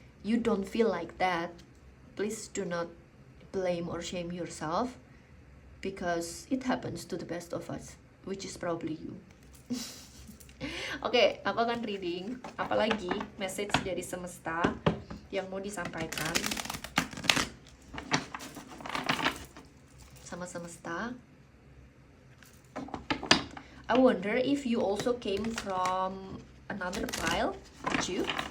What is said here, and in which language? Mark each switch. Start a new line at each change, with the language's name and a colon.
English: you don't feel like that, please do not blame or shame yourself, because it happens to the best of us, which is probably you.
Indonesian: Oke, aku akan reading apalagi message dari semesta yang mau disampaikan sama semesta.
English: I wonder if you also came from another pile, you?